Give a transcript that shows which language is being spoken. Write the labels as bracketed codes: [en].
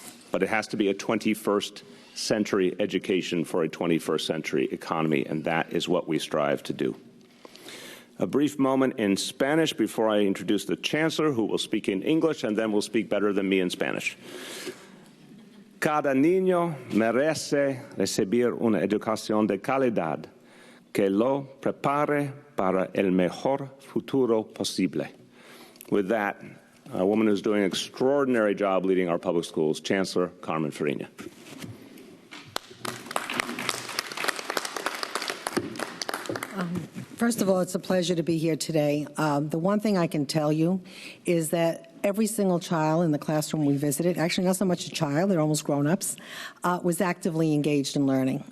[en] But it has to be a 21st century education for a 21st century economy, and that is what we strive to do. A brief moment in Spanish before I introduce the Chancellor, who will speak in English and then will speak better than me in Spanish. [es] Cada niño merece recibir una educación de calidad que lo prepare para el mejor futuro posible. [en] With that, a woman who's doing an extraordinary job leading our public schools, Chancellor Carmen Farina. First of all, it's a pleasure to be here today. The one thing I can tell you is that every single child in the classroom we visited, actually not so much a child, they're almost grown-ups, was actively engaged in learning.